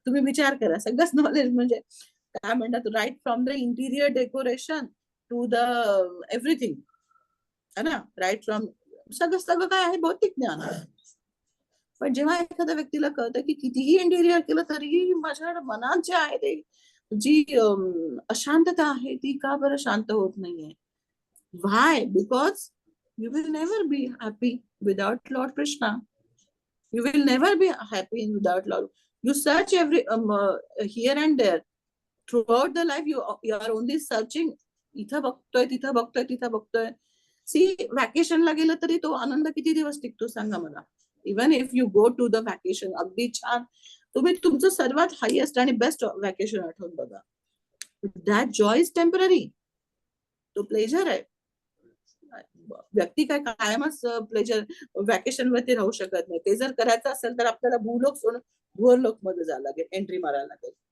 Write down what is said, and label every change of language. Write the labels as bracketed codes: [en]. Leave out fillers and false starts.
[mr] तुम्ही विचार करा, सगळंच नॉलेज म्हणजे काय म्हणतात? [en] right from the interior decoration to the everything, [mr] है ना? [en] right from [mr] सगळं सगळं काय आहे? भौतिक ज्ञान. पण जेव्हा एखाद्या व्यक्तीला कळतं की कितीही इंटिरियर केलं तरीही माझ्या मनात जे आहे ते, जी अशांतता आहे ती का बरं शांत होत नाहीये? [en] Why? Because you will never be happy without Lord Krishna. You will never be happy without Lord. You search every here and there. Throughout the life, you are only searching. [mr] इथं बघतोय, तिथं बघतोय, तिथं बघतोय. सी, व्हॅकेशनला गेलं तरी तो आनंद किती दिवस टिकतो सांगा मला? [en] even if you go to the vacation, [mr] अगदी छान, तुम्ही तुमचं सर्वात हायेस्ट आणि बेस्ट व्हॅकेशन आठवून बघा. [en] That joy is temporary. [mr] तो प्लेजर आहे. व्यक्ती काय कायमच प्लेजर व्हॅकेशन वरती राहू शकत नाही. ते जर करायचं असेल तर आपल्याला भूलोक सोडून भुवरलोक मध्ये जायला लागेल, एंट्री मारायला लागेल.